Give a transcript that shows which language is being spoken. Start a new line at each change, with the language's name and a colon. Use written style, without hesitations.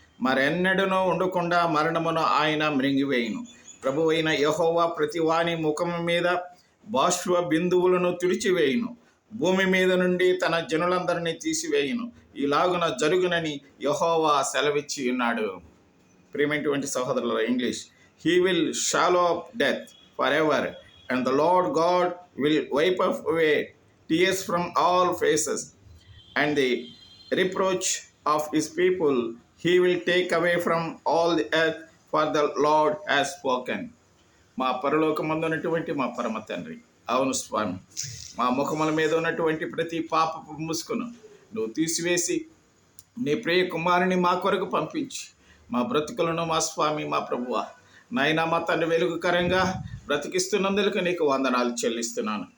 Telugu: మరెన్నడూనూ ఉండకుండా మరణమును ఆయన మృంగివేయును. ప్రభువైన యెహోవా ప్రతి వాని ముఖము మీద బాష్ప బిందువులను తుడిచివేయును. భూమి మీద నుండి తన జనులందరినీ తీసివేయును. ఇలాగున జరుగునని యెహోవా సెలవిచ్చి ఉన్నాడు. ప్రియమైనటువంటి సహోదరుల English.
English: He will swallow up death forever, and the Lord God will wipe away tears from all faces, and the reproach of his people he will take away from all the earth, for the Lord has spoken.
Telugu: మా పరలోకమందు ఉన్నటువంటి మా పరమ తండ్రి, అవును స్వామి, మా ముఖముల మీద ఉన్నటువంటి ప్రతి పాపపు ముసుకును నువ్వు తీసివేసి నీ ప్రియ కుమారుని మా కొరకు పంపించి మా బ్రతుకులను మా స్వామి మా ప్రభువా నాయనా మా తండ్రి వెలుగుకరంగా బ్రతికిస్తున్నందుకు నీకు వందనాలు చెల్లిస్తున్నాను.